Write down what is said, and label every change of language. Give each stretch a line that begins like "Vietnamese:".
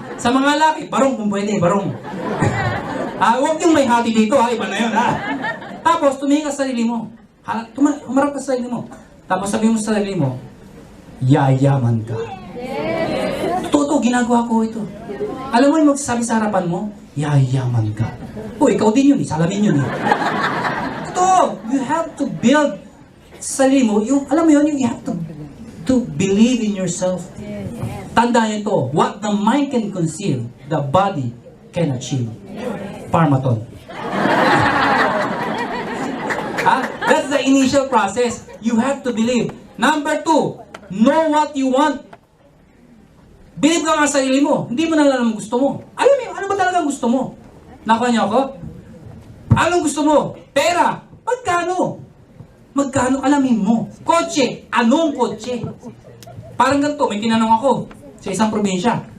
Filipino: Sa mga laki, barong kung pwede, barong. Huwag yung may hati dito, ha? Iba na yun, ha? Tapos, tumingin ka sa sarili mo. Humarap ka sa sarili mo. Tapos sabihin mo sa sarili mo, yayaman ka. Totoo, ginagawa ko ito. Alam mo yung magsasabi sa harapan mo, yayaman ka. Ikaw din yun, salamin yun. Totoo,
English: you have to build
Filipino: sarili mo. Alam mo yun,
English: you have to believe in yourself.
Filipino: Tandaan nyo ito,
English: what the mind can conceive, the body can achieve. Parmaton. That's the initial process. You have to believe. Number 2, know what you want.
Filipino: Believe ka nga sa sarili mo. Hindi mo na alam ang gusto mo. Alam mo, ano ba talaga gusto mo? Nakuha niyo ako? Anong gusto mo? Pera. Magkano? Magkano alamin mo? Kotse. Anong kotse? Parang ganito, may tinanong ako sa isang probinsya.